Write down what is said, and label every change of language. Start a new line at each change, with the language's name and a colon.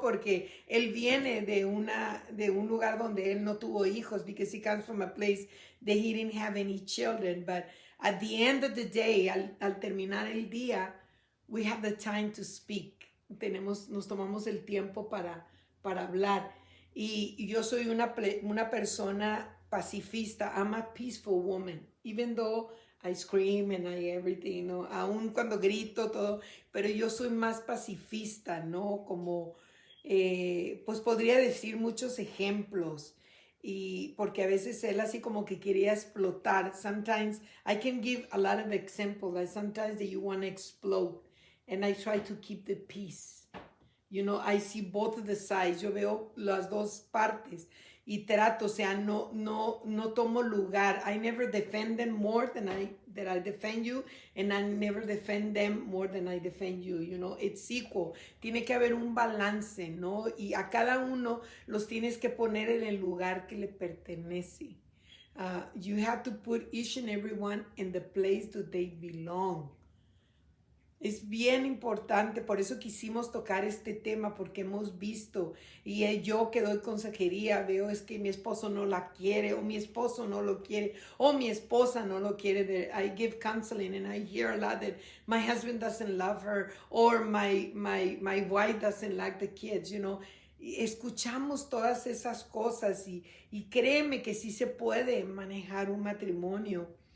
Spanish: Porque él viene de un lugar donde él no tuvo hijos,
English: because he comes from a place that he didn't have any children. But at the end of the day,
Spanish: al terminar el día,
English: we have the time to speak.
Spanish: Nos tomamos el tiempo para hablar. Y yo soy una persona pacifista.
English: I'm a peaceful woman, even though I scream and everything,
Spanish: ¿no? Aún cuando grito, todo, pero yo soy más pacifista, ¿no? Como, pues podría decir muchos ejemplos, y porque a veces él así como que quería explotar.
English: Sometimes I can give a lot of examples, like sometimes that you want to explode, and I try to keep the peace. You know, I see both of the sides.
Spanish: Yo veo las dos partes y trato, o sea, no tomo lugar.
English: I never defend them more than I defend you, and I never defend them more than I defend you. You know, it's equal.
Spanish: Tiene que haber un balance, ¿no? Y a cada uno los tienes que poner en el lugar que le pertenece.
English: You have to put each and every one in the place that they belong.
Spanish: Es bien importante, por eso quisimos tocar este tema, porque hemos visto, y yo que doy consejería, veo es que mi esposo no la quiere, o mi esposo no lo quiere, o mi esposa no lo quiere.
English: I give counseling and I hear a lot that my husband doesn't love her, or my wife doesn't like the kids, you know.
Spanish: Escuchamos todas esas cosas y créeme que sí se puede manejar un matrimonio